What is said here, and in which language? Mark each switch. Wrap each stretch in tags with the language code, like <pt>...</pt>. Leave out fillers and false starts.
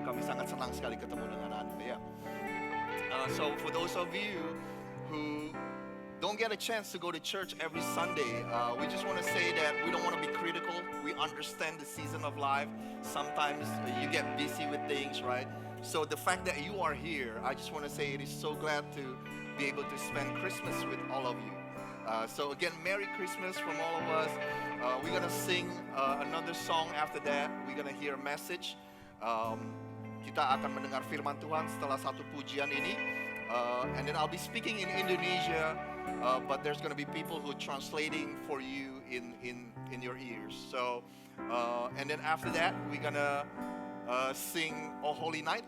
<id>Kami sangat senang sekali ketemu dengan Anda ya.</id> <en>So for those of you who don't get a chance to go to church every Sunday, we just want to say that we don't want to be critical. We understand the season of life. Sometimes you get busy with things, right? So the fact that you are here, I just want to say it is so glad to be able to spend Christmas with all of you. So again, Merry Christmas from all of us. We're gonna sing another song after that. We're gonna hear a message.</en> <id>Kita akan mendengar firman Tuhan setelah satu pujian ini.</id> <en>And then I'll be speaking in Indonesia, but there's gonna be people who are translating for you in your ears. So, and then after that, we're gonna sing "O Holy Night."</en>